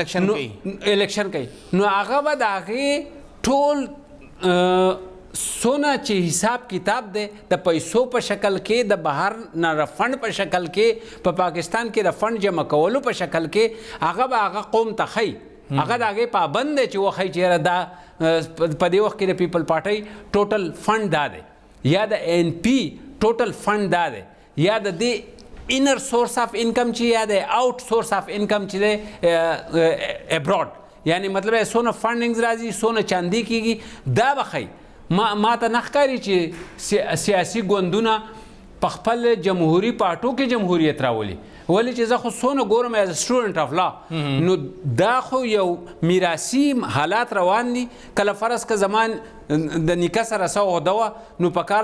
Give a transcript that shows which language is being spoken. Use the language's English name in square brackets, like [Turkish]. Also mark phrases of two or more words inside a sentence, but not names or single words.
[Pashto] الیکشن کوي نو هغه به د هغې ټول څونه چې حساب کتاب دی د پیسو په شکل کې د بهر نه رفنډ په شکل کې په پاکستان کې د فنډ جمع کولو په شکل کې هغه به هغه قوم ته ښیي هغه د هغې پابند دی چې وښیي چې یاره دا په دې وخت کې د پیپل پارټۍ [English] total fund [Pashto] دا دی یا د این پی [English] total fund [Pashto] دا دی یا د دې [English] inner source of income [Pashto] چې یا دی [English] out source of income [Pashto] چې دی ابراډ یعنی مطلب یې څونه فنډینګز راځي څونه چاندي کېږي دا به ښیي ما ته نه ښکاري چې سیاسي ګوندونه په خپل جمهوري پارټو کې جمهوریت راولي ولې چې زه خو څونه ګورم [English] as student of law [Pashto] نو دا خو یو میراثي حالات روان دي کله فرض که زمان د نیکه سره څه عهده وه نو په